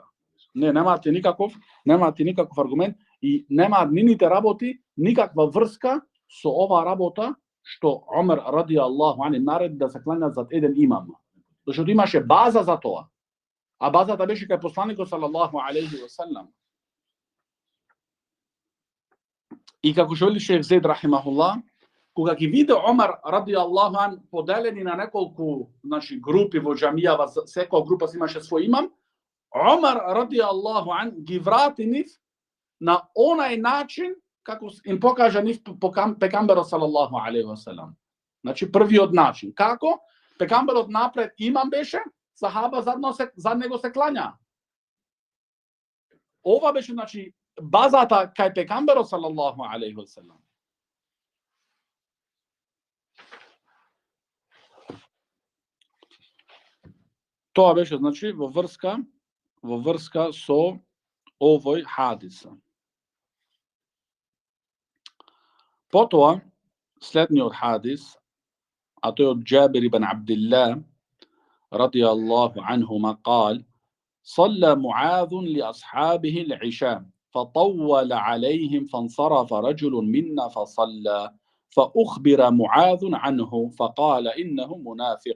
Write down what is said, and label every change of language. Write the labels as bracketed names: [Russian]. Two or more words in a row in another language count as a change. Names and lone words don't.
[Macedonian] Не, немате никаков аргумент и немаат нивните работи никаква врска со ова работа што Омер [Arabic] رضي الله عن [Macedonian] нареди да се кланјат за еден имам. Зашто имаше база за тоа. А базата беше кај посланикот [Arabic] صلى الله عليه وسلم. [Macedonian] И како што вели шејх Зейд рахимахуллах, кога ги виде Омар [Arabic] رضي الله عن [Macedonian] поделени на неколку, значи, групи во џамијава, секоја група имаше свој имам, Омар [Arabic] رضي الله عن [Macedonian] ги врати нив на онај начин како им покажа нив пекамберот [Arabic] صلى الله عليه وسلم. [Macedonian] Значи првиот начин. Како? Пекамберот напред имам беше, сахаба зад него се клања. Ова беше, значи, базата кај пекамберот [Arabic] صلى الله عليه وسلم. [Macedonian] Тоа беше, значи, во врска со овој хадиса. Потоа, следниот хадис, а тој од Джабир ибн Абдилlah [Arabic] رضي الله عنهما قال: صلى معاذ لأصحابه العشاء فطول عليهم فانصرف رجل منا فصلى فأخبر معاذ عنه فقال إنه منافق.